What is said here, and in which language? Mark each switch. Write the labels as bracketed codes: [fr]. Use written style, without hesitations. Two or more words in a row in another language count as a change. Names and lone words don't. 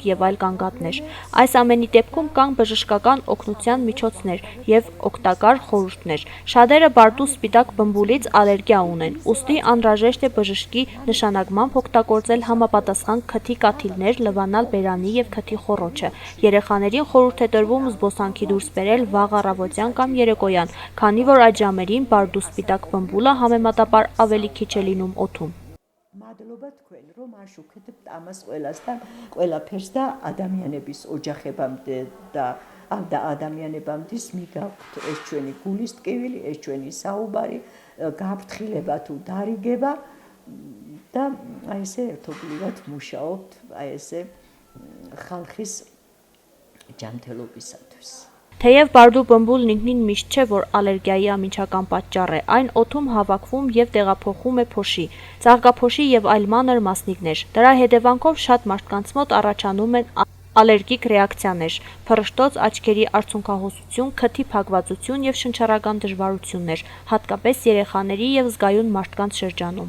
[hy] և այլ գանգատներ։ Այս ամենի դեպքում կան բժշկական օգնության միջոցներ և օգտակար խորհուրդներ։ Շատերը բարդու սպիտակ բմբուլից ալերգիա ունեն, ուստի անհրաժեշտ է բժշկի նշանակմամբ օգտագործել համապատասխան քթի կաթիլներ, լվանալ բերանի և քթի խոռոչը։ Երեխաներին խորհուրդ է տրվում զբոսանքի դուրս բերել վաղ առավոտյան կամ երեկոյան, քանի որ այդ ժամերին բարդու սպիտակ բմբուլը համեմատաբար ավելի քիչ է լինում օդում։ [ka] მადლობა თქვენ, რომ არ შუქებთ ამას ყველას და ყველაფერს და ადამიანების ოჯახებამდე და ადამიანებამდე მიგაქვთ ეს ჩვენი გულის ტკივილი, ეს ჩვენი საუბარი, გაფრთხილება თუ დარიგება და აი ესე ერთობლივად მუშაობთ აი ესე ხალხის ջանթելობისათვის։ [hy] Թեև բարդու բմբուլն ինքնին միշտ չէ, որ ալերգիայի ամիջական պատճառ է, այն օդում հավաքվում և տեղափոխում է փոշի, ծաղկափոշի և այլ մանր մասնիկներ։ Դրա հետևանքով շատ մարդկանց մոտ առաջանում են ալերգիկ ռեակցիաներ, փռշտոց, աչքերի արցունքահոսություն, քթի փակվածություն և շնչառական դժվարություններ, հատկապես երեխաների և զգայուն մարդկանց շրջանում։